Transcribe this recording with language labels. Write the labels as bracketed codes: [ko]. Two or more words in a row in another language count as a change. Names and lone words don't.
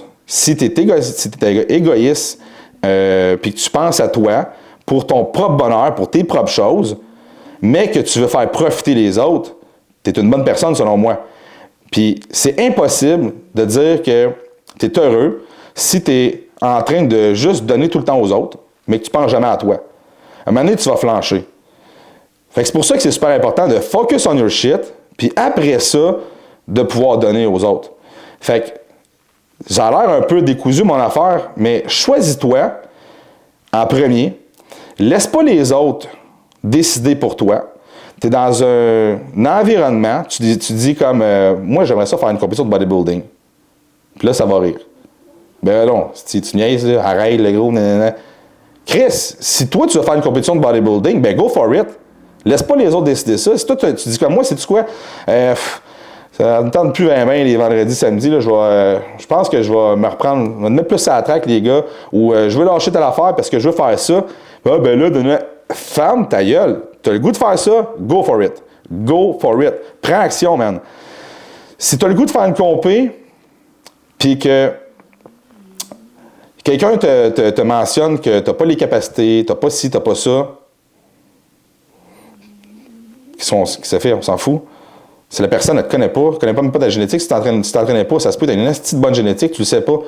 [fr] Si tu es égoïste puis que tu penses à toi pour ton propre bonheur, pour tes propres choses, mais que tu veux faire profiter les autres, tu es une bonne personne selon moi. Puis c'est impossible de dire que tu es heureux si tu es en train de juste donner tout le temps aux autres, mais que tu ne penses jamais à toi. À un moment donné, tu vas flancher. Fait que c'est pour ça que c'est super important de [en] focus on your shit, [fr] puis après ça, de pouvoir donner aux autres. Fait que ça a l'air un peu décousu mon affaire, mais choisis-toi en premier. Laisse pas les autres décider pour toi. Tu es dans un environnement, tu dis comme moi j'aimerais ça faire une compétition de bodybuilding. Puis là, ça va rire. Ben non, si tu niaises, là, arrête le gros, nanana. Chris, si toi tu veux faire une compétition de bodybuilding, ben [en] go for it. [fr] Laisse pas les autres décider ça. Si toi tu dis comme moi, sais-tu quoi? Ça me tente plus 20 les vendredis, samedis. Là, je pense que je vais me reprendre, je vais me mettre plus à la traque, les gars, ou je veux lâcher telle affaire parce que je veux faire ça. Ah, ben là, ferme ta gueule. Tu as le goût de faire ça, [en] go for it. Go for it. [fr] Prends action, man. Si tu as le goût de faire une compé, puis que quelqu'un te mentionne que tu n'as pas les capacités, tu n'as pas ci, tu n'as pas ça, qui se fait, on s'en fout. Si la personne ne te connaît même pas ta génétique, si tu ne t'entraînais pas, ça se peut, tu as une petite bonne génétique, tu ne le sais pas.